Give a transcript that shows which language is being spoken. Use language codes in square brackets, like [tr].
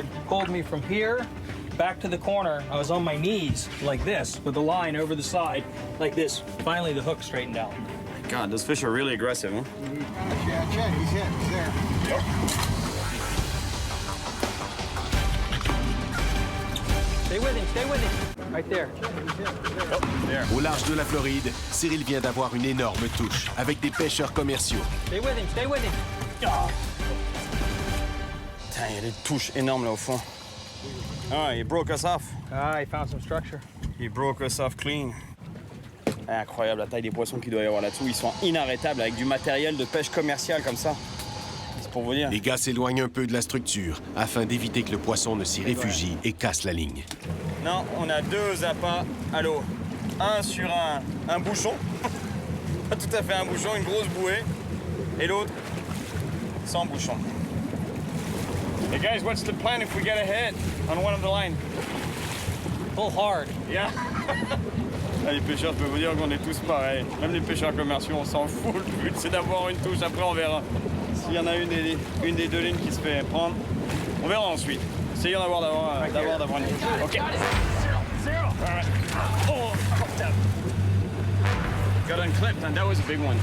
[en] It pulled me from here back to the corner. I was on my knees like this with the line over the side like this. Finally, the hook straightened out. God, those fish are really aggressive, huh? Yeah, Chad, he's hit. He's there. Stay with him, stay with him. Right there. [fr] Au large de la Floride, Cyril vient d'avoir une énorme touche avec des pêcheurs commerciaux. [en] Stay with him, stay with him. Oh. [fr] Putain, il y a des touches énormes là au fond. [en] Ah, he broke us off. Ah, he found some structure. He broke us off clean. [fr] Incroyable la taille des poissons qu'il doit y avoir là-dessous. Ils sont inarrêtables avec du matériel de pêche commerciale comme ça. C'est pour vous dire. Les gars s'éloignent un peu de la structure afin d'éviter que le poisson ne s'y réfugie et casse la ligne. Non, on a 2 appâts à l'eau. Un sur un bouchon. Pas tout à fait un bouchon, une grosse bouée. Et l'autre, sans bouchon. [en] Hey guys, what's the plan if we get a hit on one of the line? Pull hard. Yeah. [fr] Ah, les pêcheurs, je peux vous dire qu'on est tous pareils. Même les pêcheurs commerciaux, on s'en fout. Le but, c'est d'avoir une touche. Après, on verra. S'il y en a une des 2 lignes qui se fait prendre, on verra ensuite. Essayons d'avoir une touche. [en] OK. Zero. All right. Oh, got unclipped, and that was a big one.